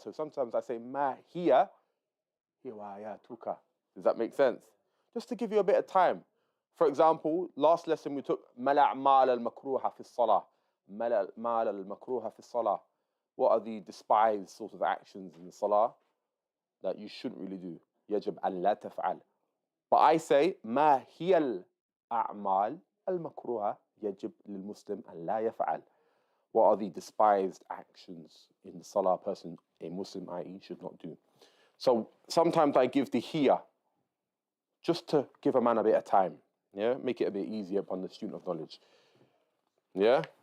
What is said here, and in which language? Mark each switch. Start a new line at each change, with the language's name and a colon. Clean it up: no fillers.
English: So sometimes I say
Arabic: ma hiya hiwayatuka.
English: Does that make sense? Just to give you a bit of time. For example, last lesson we took
Arabic: mal al-makruha fi salah. Mal al-makruha fi salah.
English: What are the despised sort of actions in the salah that you shouldn't really do?
Arabic: يجب أن لا تفعل.
English: But I say
Arabic: ما هي الأعمال المكروهة يجب للمسلم أن لا يفعل.
English: What are the despised actions in the salah person, a Muslim, i.e., should not do? So sometimes I give the hiya just to give a man a bit of time. Yeah, make it a bit easier upon the student of knowledge. Yeah.